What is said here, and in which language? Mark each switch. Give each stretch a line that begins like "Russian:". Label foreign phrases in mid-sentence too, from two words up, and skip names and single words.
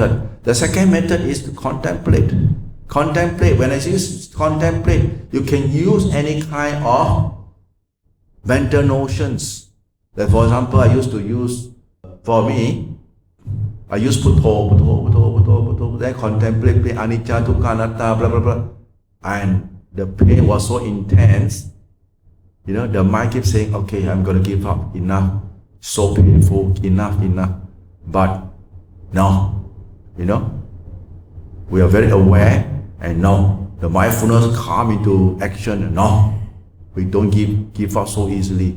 English: The second method is to contemplate. Contemplate, when I say contemplate, you can use any kind of mental notions. Like for example, I used to use, for me, I use putho, then contemplate
Pali: anicca, dukkha, anatta,
English: blah, blah, blah. And the pain was so intense, the mind keeps saying, okay, I'm going to give up, enough, so painful, enough. But no, we are very aware, and no, the mindfulness come into action, no, we don't give up so easily.